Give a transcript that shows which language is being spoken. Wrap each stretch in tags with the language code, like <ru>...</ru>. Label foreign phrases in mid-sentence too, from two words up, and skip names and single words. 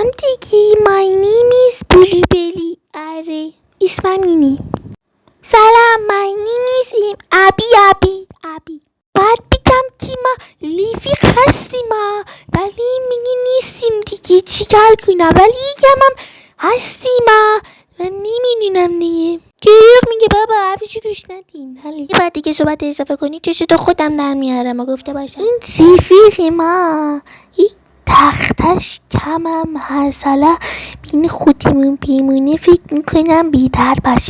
<fa>بگی</fa> <en>my name is</en> <fa>بلوبلی. آره اسمم اینی. سلام</fa> <en>my name is</en> <fa>ابی. باید بگم که ما رفیق هستیم ولی میگی نیستیم دیگه چیکار کنم، ولی یکم هم هستیم و نمیدونم دیگه. دروغ میگه بابا، حرفشو گوش ندین. حالا یه بعد دیگه صحبت اضافه کنی چشتو خودم در میارم و گفته باشم این رفیق ما این تختش کمم هست، حالا بین خودمون بیمونه فکر میکنم بیتر باشه.</fa>